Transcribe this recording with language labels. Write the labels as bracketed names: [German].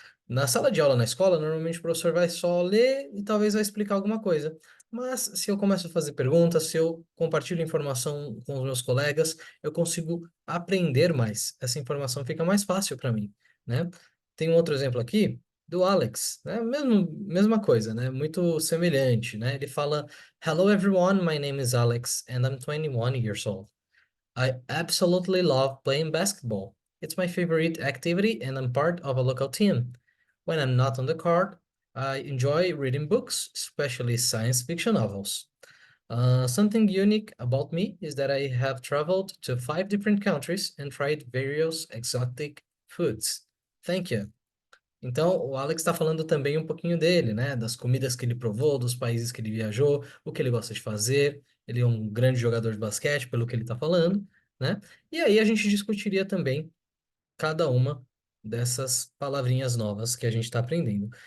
[Portuguese] Na sala de aula na escola, normalmente o professor vai só ler e talvez vai explicar alguma coisa. Mas se eu começo a fazer perguntas, se eu compartilho informação com os meus colegas, eu consigo aprender mais. Essa informação fica mais fácil para mim, né? Tem um outro exemplo aqui. do Alex, né? Mesma coisa, né? Muito semelhante, né? Ele fala: [English] Hello everyone, my name is Alex and I'm 21 years old. I absolutely love playing basketball. It's my favorite activity and I'm part of a local team. When I'm not on the court, I enjoy reading books, especially science fiction novels. Something unique about me is that I have traveled to 5 different countries and tried various exotic foods. Thank you. [Portuguese] Então, o Alex está falando também um pouquinho dele, né? Das comidas que ele provou, dos países que ele viajou, o que ele gosta de fazer. Ele é um grande jogador de basquete, pelo que ele está falando, né? E aí a gente discutiria também cada uma dessas palavrinhas novas que a gente está aprendendo.